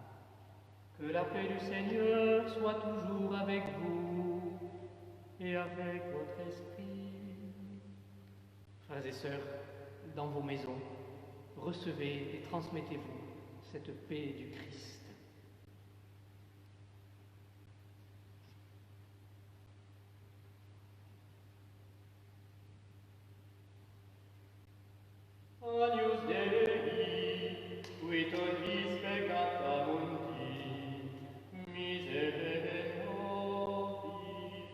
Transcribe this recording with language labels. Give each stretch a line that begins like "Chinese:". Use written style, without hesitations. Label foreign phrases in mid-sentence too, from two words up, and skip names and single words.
French: Que la paix du Seigneur soit toujours avec vous et avec votre esprit. Frères et sœurs, dans vos maisons, recevez et transmettez-vous cette paix du Christ.
Latin: Agnus Dei, qui tollis peccata mundi, miserere nobis.